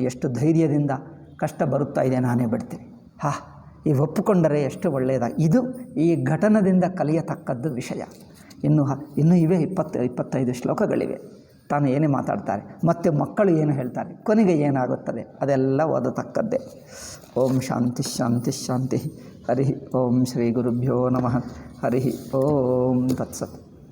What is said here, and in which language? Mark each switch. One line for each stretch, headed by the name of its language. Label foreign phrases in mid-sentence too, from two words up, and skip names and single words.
Kannada: ಎಷ್ಟು ಧೈರ್ಯದಿಂದ ಕಷ್ಟ ಬರುತ್ತಾ ಇದೆ, ನಾನೇ ಬಿಡ್ತೀನಿ, ಈ ಒಪ್ಪಿಕೊಂಡರೆ ಎಷ್ಟು ಒಳ್ಳೆಯದಾಗಿ. ಇದು ಈ ಘಟನದಿಂದ ಕಲಿಯತಕ್ಕದ್ದು ವಿಷಯ. ಇನ್ನೂ ಇವೆ 20-25 ಶ್ಲೋಕಗಳಿವೆ. ತಾನು ಏನೇ ಮಾತಾಡ್ತಾರೆ, ಮತ್ತು ಮಕ್ಕಳು ಏನು ಹೇಳ್ತಾರೆ, ಕೊನೆಗೆ ಏನಾಗುತ್ತದೆ, ಅದೆಲ್ಲ ಓದತಕ್ಕದ್ದೇ.
Sanskrit: ಓಂ ಶಾಂತಿ ಶಾಂತಿ ಶಾಂತಿ. ಹರಿ ಓಂ ಶ್ರೀ ಗುರುಭ್ಯೋ ನಮಃ. ಹರಿ ಓಂ ತತ್ಸತ್.